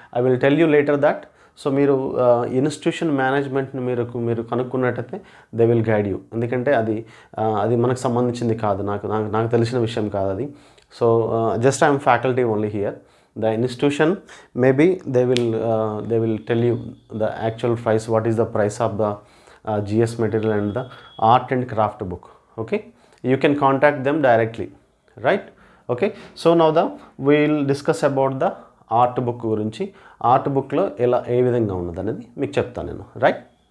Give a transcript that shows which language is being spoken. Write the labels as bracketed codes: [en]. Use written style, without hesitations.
[en] I will tell you later that. So [te] మీరు institution మేనేజ్మెంట్ని మీరు కనుక్కున్నట్టయితే [en] They will guide you. [te] ఎందుకంటే అది మనకు సంబంధించింది కాదు, నాకు తెలిసిన విషయం కాదు అది. [en] So just I'm faculty only here. The institution maybe they will tell you the actual price, what is the price of the GS material and the art and craft book. Okay, you can contact them directly, right? Okay, so now we'll discuss about the art book గురించి. [te] Art బుక్లో ఏ విధంగా ఉన్నది అనేది మీకు చెప్తాను నేను, right?